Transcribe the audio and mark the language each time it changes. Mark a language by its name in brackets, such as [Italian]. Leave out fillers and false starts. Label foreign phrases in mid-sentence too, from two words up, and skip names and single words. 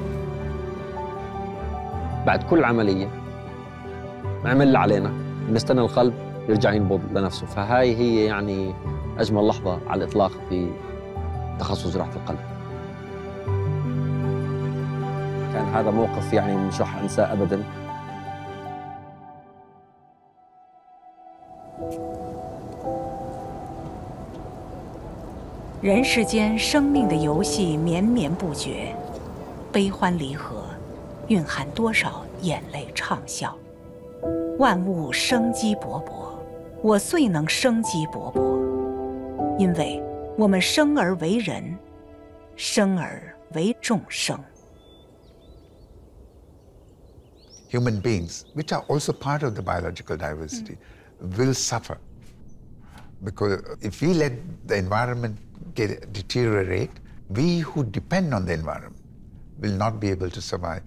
[Arabic] بعد كل عملية نعمل اللي علينا، نستنى القلب يرجع ينبض لنفسه. فهاي هي يعني أجمل لحظة على الإطلاق في تخصص جراحة القلب. كان هذا موقف يعني مش راح أنساه أبداً. [Chinese] 人世间生命的游戏绵绵不绝，悲欢离合，蕴含多少眼泪畅笑。万物生机勃勃，我遂能生机勃勃，因为我们生而为人，生而为众生。 [English] Human beings, which are also part of the biological diversity, will suffer. Because if we let the environment deteriorate, we who depend on the environment will not be able to survive.